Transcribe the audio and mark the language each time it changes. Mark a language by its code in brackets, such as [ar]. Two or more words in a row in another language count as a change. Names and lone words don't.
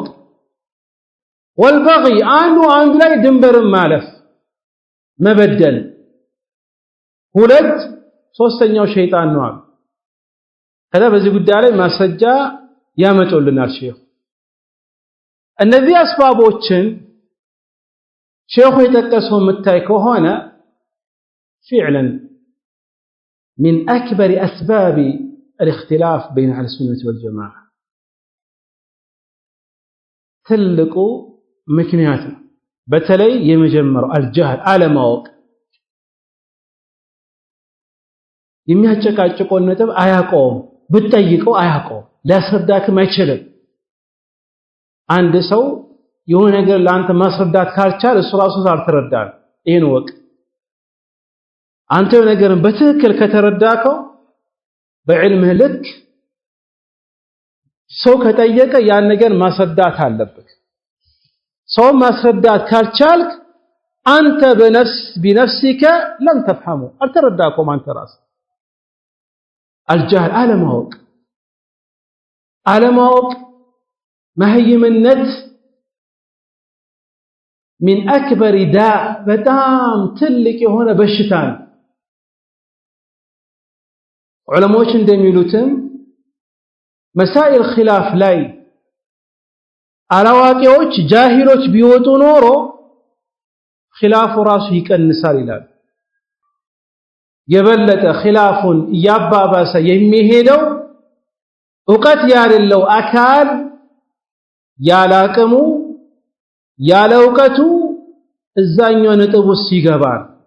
[am] والبغي አንዱ ላይ ድንበርን ማለፍ መበደል ሁለት ሶስተኛው ሸይጣን ነው። ከዛ በዚህ ጉዳይ ላይ ማስረጃ ያመጡልናል ሼኹ። እነዚህ አስባቦችን ሼኹ የጠቀሰው የምታይ ከሆነ [ar] فعلا من أكبر أسباب الاختلاف بين أهل السنة والجماعة [am] ትልቁ ምክንያት ነው። በተለይ የመጀመሪያው አልጀህል አለማወቅ የሚያጨቃጭቀው ነጥብ አያውቀውም። ብትጠይቀው አያውቀውም፣ ሊያስረዳክም አይችልም። አንድ ሰው የሆነ ነገር ለአንተ ማስረዳት ካልቻለ እሱ ራሱ አልተረዳም። ይሄን ወቅ አንተ ነገርን በትክክል ከተረዳከው በዕልምህ ልክ ሰው ከጠየቀ ያን ነገር ማስረዳት አለበት። ሰው ማስረዳት ካልቻልክ አንተ [ar] بنفسك لم تفهمه [am] አልተረዳከውም አንተ ራስህ። الجهل አለማወቅ መህይምነት [ar] من أكبر داء [am] በጣም ትልቅ የሆነ በሽታ ነው። ዑለማዎች እንደሚሉትም [ar] مسائل خلاف [am] ላይ አላዋቂዎች ጃሂሎች ቢወጡ ኖሮ ኺላፉ ራሱ ይቀንሳል ይላል። የበለጠ ኺላፉን እያባባሰ የሚሄደው ዕውቀት ያለው አካል ያላቀሙ ያለ ዕውቀቱ እዛኛው ነጥብ ውስጥ ይገባል።